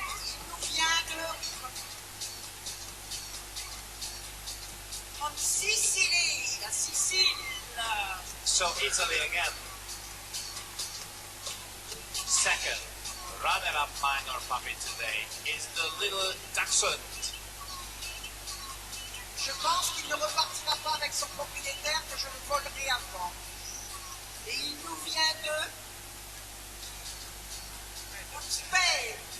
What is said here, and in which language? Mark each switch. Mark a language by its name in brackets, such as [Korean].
[French] Il nous vient de Sicile, la Sicile. [English] So Italy again. Second runner-up minor puppy today is the little Dachshund. [French] Je pense qu'il ne repartira pas avec son propriétaire, que je le volerai avant. Et il nous vient de Spain.